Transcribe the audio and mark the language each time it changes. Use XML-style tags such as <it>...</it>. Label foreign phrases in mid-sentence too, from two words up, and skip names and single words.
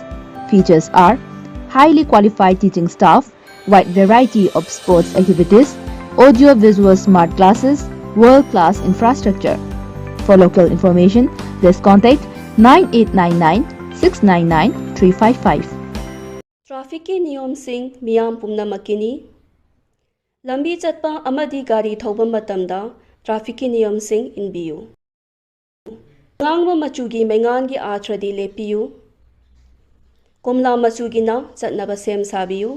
<en>Features are highly qualified teaching staff, wide variety of sports activities, audio-visual smart classes, world-class infrastructure. For local information, please contact 9899-699-355.</en> <mni>Traffic ki niyom sing miyam pumnamakini. Lambi chatpa amadi gari thauba matamda traffic ki niyom sing inbiyu. Ngangwa machugi mengan gi athradi lepiyu. Komla machugina chatnaba sem sabiyu.</mni>